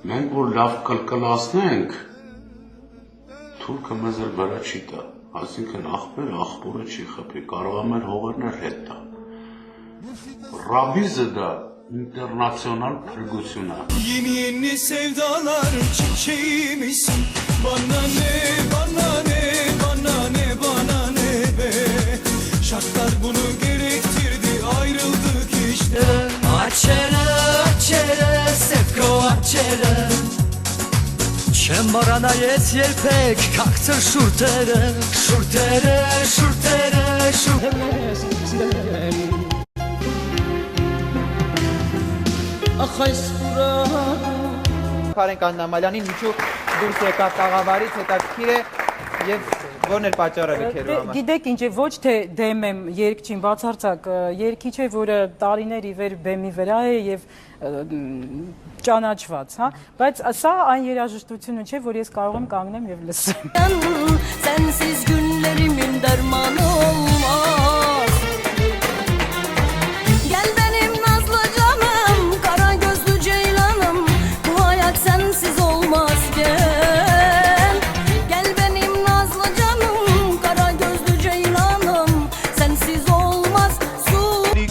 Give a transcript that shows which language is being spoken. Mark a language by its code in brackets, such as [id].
[hy] Մենք որ լավ կլկլացնենք թուրքը մեզ էլ վրա չի տա Այսինքն աղբորը չի խփի, կարող է մեր հողերներ հետ տա։ Ռաբիզը դա ինտերնացիոնալ փրկություն է։ [tr] Yeni sevdalar çiçeğimsin Bana ne, bana ne, bana ne, bana ne be Şartlar bunu gerektirdi ayrıldık işte [hy] Açere, açere, sevko açere Չեմ մոռանայես երբեք քակցր շուրթերը շուրթերը շուրթերը շուրթերը Ախ այս պուրա Քարեն Կաննամալյանին ինչու դուրս եկավ տաղավարից հետաքրքիր է եւ որն էր պատճառը լքելու համար Գիտեք ինչ է ոչ թե դեմ եմ երգչին բացարձակ երգիչ է որը տարիներ ի վեր բեմի վրա է եւ ճանաչված, հա, բայց սա այն երաժշտությունը չէ, որ ես կարող եմ կանգնեմ եւ լսեմ։ [tr] Sensiz günlerimin dermanı olmaz Gel benim nazlı canım, kara gözlü ceylanım Bu hayat sensiz olmaz gel Gel benim nazlı canım, kara gözlü ceylanım Sensiz olmaz su